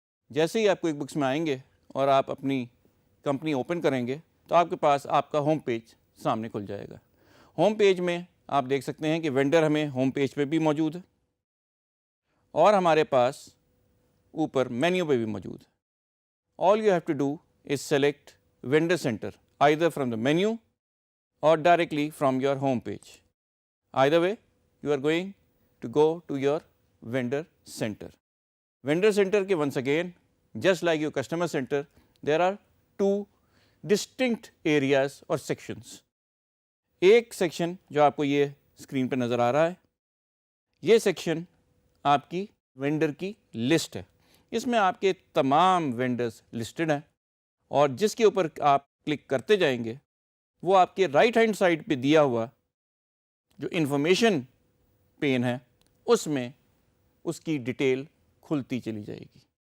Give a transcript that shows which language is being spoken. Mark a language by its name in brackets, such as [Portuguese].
[Urdu] جیسے ہی آپ quick books میں آئیں گے اور آپ اپنی کمپنی اوپن کریں گے تو آپ کے پاس آپ کا ہوم پیج سامنے کھل جائے گا. ہوم پیج میں آپ دیکھ سکتے ہیں کہ وینڈر ہمیں ہوم پیج پہ بھی موجود ہے اور ہمارے پاس اوپر مینیو پہ بھی موجود ہے. [English] All you have to do is select vendor center either from the menu or directly from your home page. Either way, you are going to go to your vendor center. Vendor center ke once again, just like your customer center, there are two distinct areas or sections. [Urdu] ایک section جو آپ کو یہ screen پہ نظر آ رہا ہے، یہ سیکشن آپ کی وینڈر کی لسٹ ہے. اس میں آپ کے تمام وینڈرز لسٹڈ ہیں اور جس کے اوپر آپ کلک کرتے جائیں گے وہ آپ کے رائٹ ہینڈ سائڈ پہ دیا ہوا جو انفارمیشن پین ہے اس میں اس کی ڈیٹیل کھلتی چلی جائے گی.